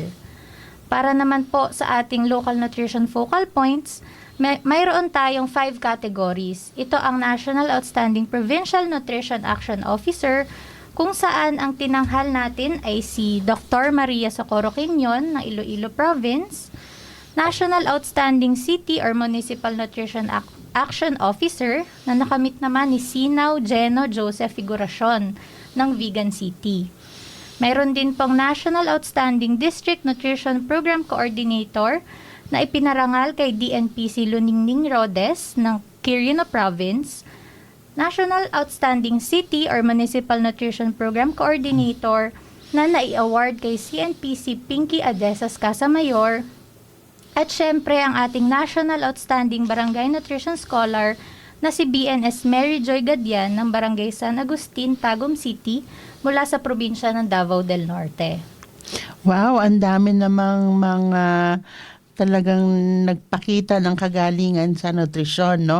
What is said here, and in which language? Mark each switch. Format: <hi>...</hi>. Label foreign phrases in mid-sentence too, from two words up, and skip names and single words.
<tl>Para naman po sa ating</tl> <en>local nutrition focal points,</en> <tl>mayroon tayong 5 categories. Ito ang National Outstanding Provincial Nutrition Action Officer, kung saan ang tinanghal natin ay si Dr. Maria Socorro Quignon ng Iloilo Province, National Outstanding City or Municipal Nutrition Action Officer na nakamit naman ni Sinaw Geno Joseph Figuracion ng Vigan City. Mayroon din pong National Outstanding District Nutrition Program Coordinator na ipinarangal kay DNPC Luningning Rodes ng Quirino Province, National Outstanding City or Municipal Nutrition Program Coordinator na nai-award kay CNPC Pinky Adesas Casamayor, at syempre ang ating National Outstanding Barangay Nutrition Scholar na si BNS Mary Joy Gadian ng Barangay San Agustin, Tagum City mula sa probinsya ng Davao del Norte. Wow, ang dami namang mga talagang nagpakita ng kagalingan sa nutrisyon, no?</tl>